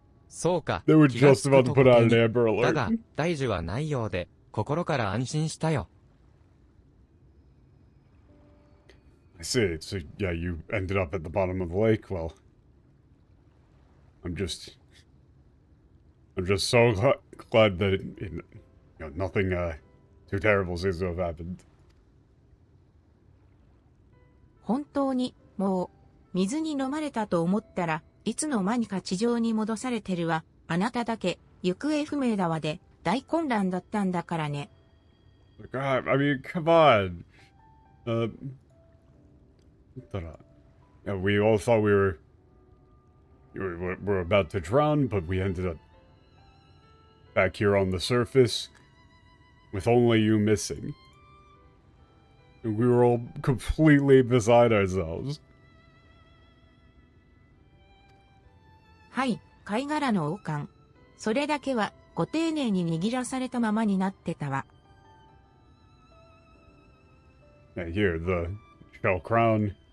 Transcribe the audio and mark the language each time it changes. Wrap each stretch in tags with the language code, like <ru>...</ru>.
<en>They were just about to put out an Amber</en> <ja>だが</ja> <en>Alert.</en> <ja>大樹はないようで、心から安心したよ。</ja> <en>I see. So, yeah, you ended up at the bottom of the lake. Well, I'm just so glad that nothing too terrible seems to have happened.</en> <ja>本当に、もう、水に飲まれたと思ったら、いつの間にか地上に戻されてるわ。あなただけ、行方不明だわで、大混乱だったんだからね。</ja> <en>God, I mean, come on. Yeah, we all thought we were about to drown, but we ended up back here on the surface with only you missing. And we were all completely beside ourselves.</en> <ja>はい、貝殻の王冠。それだけは、ご丁寧に握らされたままになってたわ。</ja> <en>Yeah, here, the shell crown.</en>